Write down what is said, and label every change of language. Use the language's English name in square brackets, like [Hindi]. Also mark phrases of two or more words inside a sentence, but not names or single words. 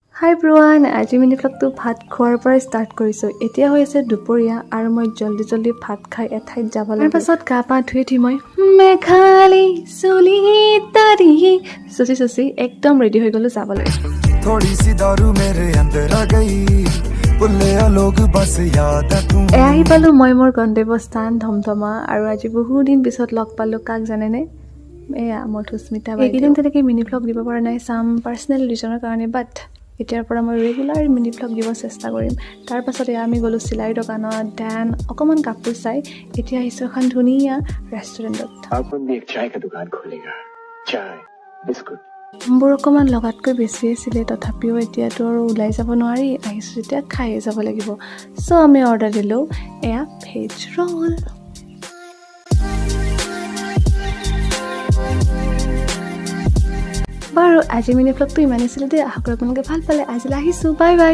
[Assamese] হাই ব্ৰুৱান আজি [English] mini vlogটো [Assamese] ভাত খোৱাৰ পৰা ষ্টাৰ্ট কৰিছোঁ এতিয়া হৈ আছে দুপৰীয়া আৰু মই জলদি ভাত খাই এঠাইত যাব লাগে তাৰ পাছত গা পা ধুই উঠি মই মেঘালী চুলি তাৰি চুচি একদম ৰেডি হৈ গ'লো যাবলৈ [Hindi] थोड़ी सी दारू मेरे अंदर आ गई पुल्ले लोग बस याद है तू [Assamese] আহি পালো মই মোৰ গন্তব্যস্থান ধমধমা আৰু আজি বহুত দিন পিছত লগ পালো কাক জানেনে এয়া ImSKsmita এইকেইদিন তেনেকে [English] mini vlog [Assamese] দিব পৰা নাই [English] some personal reasonৰ [Assamese] কাৰণে বাট এতিয়াৰ পৰা মই [English] regular mini vlog [Assamese] দিব চেষ্টা কৰিম তাৰ পাছত আমি গ'লো চিলাই দোকানত দেন অকমান কাপোৰ চাই এতিয়া আহিছো এখন ধুনীয়া ৰেষ্টুৰেণ্টত [Hindi] अपन भी एक चाय का दुकान खोलेगा चाय बिस्कुट [Assamese] বোৰ অকমান লগাতকৈ বেছি আছিলে তথাপিও এতিয়াতো আৰু ওলাই যাব নোৱাৰি আহিছো যেতিয়া খাই যাব লাগিব সো আমি অৰ্ডাৰ দিলো এয়া [English] veg roll [Assamese] বাৰু আজি [English] mini vlogটো [Assamese] ইমানেই আছিল দে আশা কৰোঁ আপোনালোকে ভাল পালে আজিলৈ আহিছো [English] bye bye